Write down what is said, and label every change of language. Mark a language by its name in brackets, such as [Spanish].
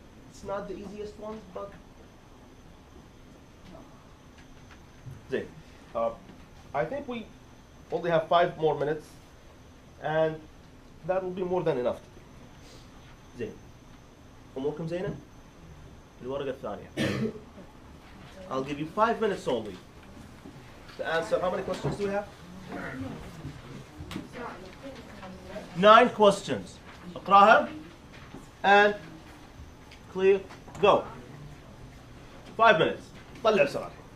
[English] It's not the easiest ones, but زين. I think we only have 5 more minutes, and that will be more than enough. [Arabic] زين. أموركم زينة؟ الورقة الثانية. [English] I'll give you 5 minutes only to answer. How many questions do we have? 9 questions. اقراها and clear. Go. 5 minutes. [Arabic] طلع بسرعة.